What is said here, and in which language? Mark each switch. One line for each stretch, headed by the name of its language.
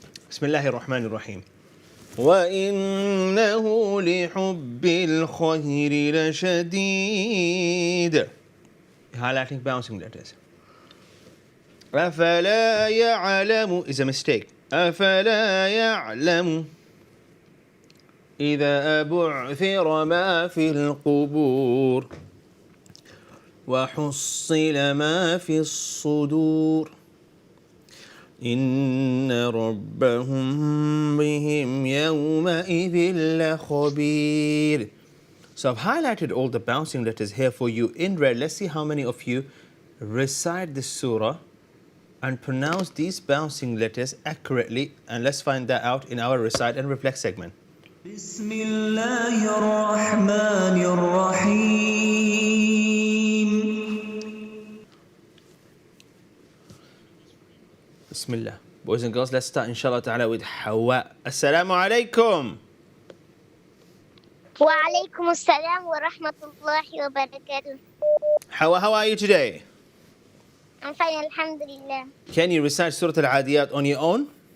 Arabic: Bismillahir Rahmanir Rahim. وَإِنَّهُ لِحُبِّ الْخَيْرِ لَشَدِيدٌ.
English: Highlighting bouncing letters.
Arabic: أَفَلَا يَعْلَمُ
English: is a mistake.
Arabic: أَفَلَا يَعْلَمُ إذا بعثر ما في القبور وحصل ما في الصدور إن ربهم بهم يومئذ لخبير.
English: So I've highlighted all the bouncing letters here for you in red. Let's see how many of you recite this surah and pronounce these bouncing letters accurately, and let's find that out in our recite and reflect segment.
Arabic: بسم الله الرحمن الرحيم.
English: Bismillah. Boys and girls, let's start inshallah ta'ala with Hawa.
Arabic: Assalamu alaikum. وعليكم السلام ورحمة الله وبركاته.
English: Hawa, how are you today? I'm fine, alhamdulillah. Can you recite Surah Al-Adiyat on your own?